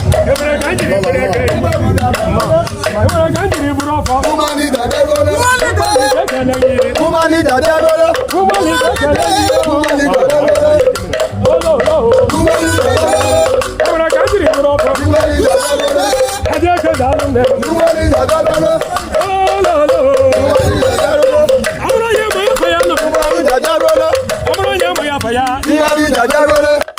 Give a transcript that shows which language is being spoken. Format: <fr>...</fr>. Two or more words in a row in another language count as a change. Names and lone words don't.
<ig>Ebere ka anyị jiri ekele gị. Ma ị nwere ka m jiri bụrụ ọfọ.</ig> <en>Woman leader,</en> <ig>bịa bụrụ.</ig> <en>Woman leader,</en> <ig>ekele gị.</ig> <en>Woman leader,</en> <ig>bịa bụrụ.</ig> <en>Woman leader,</en> <ig>ekele gị.</ig> <en>Woman leader,</en> <ig>bịa bụrụ. Oh, oh, oh.</ig> <en>Woman leader,</en> <ig>bịa bụrụ. E nwere ka m jiri bụrụ ọfọ.</ig> <en>Woman leader,</en> <ig>bịa bụrụ.</ig> <yo>Ẹ jẹ́ kí n dànù nẹ.</yo> <en>Woman leader,</en> <ig>bịa bụrụ. Oh, oh, oh.</ig> <en>Woman leader,</en> <ig>bịa bụrụ. Ọ bụrụ onye ma ya fa ya nọ.</ig> <en>Woman leader,</en> <ig>bịa bụrụ. Ọ bụrụ onye ma ya fa ya.</ig> <en>Woman leader,</en> <ig>bịa bụrụ.</ig>